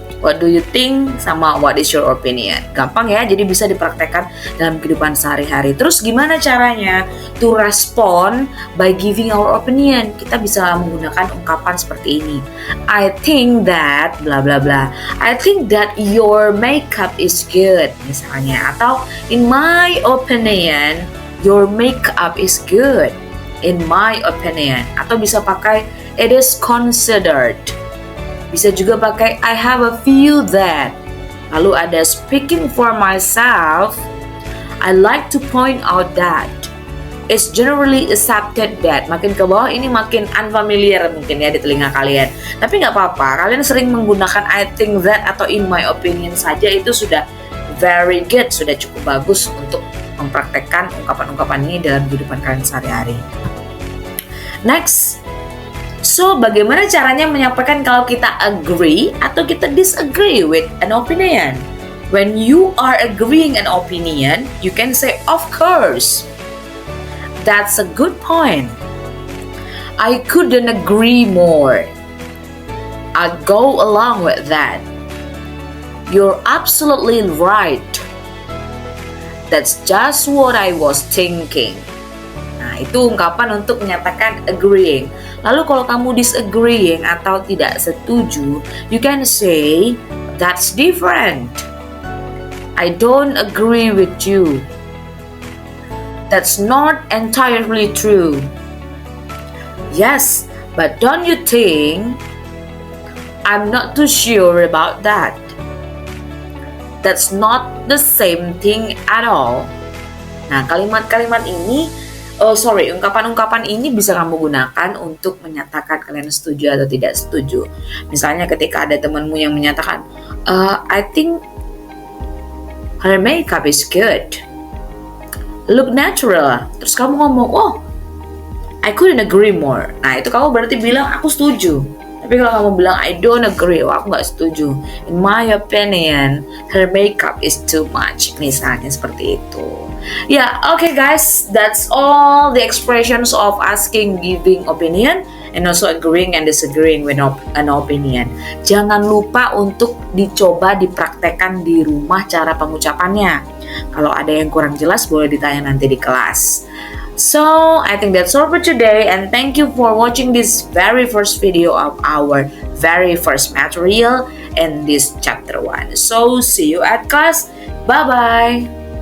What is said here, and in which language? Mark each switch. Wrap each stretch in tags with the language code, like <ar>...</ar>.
<en>What do you think sama what is your opinion.</en> <id>Gampang ya, jadi bisa dipraktekkan dalam kehidupan sehari-hari. Terus gimana caranya</id> <en>to respond by giving our opinion?</en> <id>Kita bisa menggunakan ungkapan seperti ini.</id> <en>I think that bla bla bla. I think that your makeup is good misalnya, atau in my opinion your makeup is good. In my opinion,</en> <id>atau bisa pakai</id> <en>it is considered.</en> <id>Bisa juga pakai</id> <en>I have a feel that.</en> <id>Lalu ada</id> <en>speaking for myself, I like to point out that. It's generally accepted that.</en> <id>Makin ke bawah ini makin unfamiliar mungkin ya di telinga kalian. Tapi nggak apa-apa, kalian sering menggunakan</id> <en>I think that</en> <id>atau</id> <en>in my opinion</en> <id>saja, itu sudah</id> <en>very good,</en> <id>sudah cukup bagus untuk mempraktekkan ungkapan-ungkapan ini dalam kehidupan kalian sehari-hari. Next, so bagaimana caranya menyampaikan kalau kita agree atau kita disagree</id> <en>with an opinion? When you are agreeing an opinion, you can say of course. That's a good point. I couldn't agree more. I'll go along with that. You're absolutely right. That's just what I was thinking.</en> <id>Nah, itu ungkapan untuk menyatakan agreeing. Lalu kalau kamu disagreeing atau tidak setuju,</id> <en>you can say, that's different. I don't agree with you. That's not entirely true. Yes, but don't you think I'm not too sure about that. That's not the same thing at all.</en> <id>Nah, kalimat-kalimat ini, ungkapan-ungkapan ini bisa kamu gunakan untuk menyatakan kalian setuju atau tidak setuju. Misalnya ketika ada temanmu yang menyatakan,</id> <en>I think her makeup is good, look natural.</en> <id>Terus kamu ngomong,</id> <en>oh, I couldn't agree more.</en> <id>Nah, itu kamu berarti bilang, aku setuju. Tapi kalau kamu bilang,</id> <en>I don't agree,</en> <id>aku nggak setuju.</id> <en>In my opinion, her makeup is too much.</en> <id>Misalnya seperti itu. Ya,</id> <en>okay guys, that's all the expressions of asking, giving opinion, and also agreeing and disagreeing with an opinion.</en> <id>Jangan lupa untuk dicoba dipraktekkan di rumah cara pengucapannya. Kalau ada yang kurang jelas, boleh ditanya nanti di kelas.</id> <en>So, I think that's all for today, and thank you for watching this very first video of our very first material in this chapter 1. So, see you at class. Bye-bye!</en>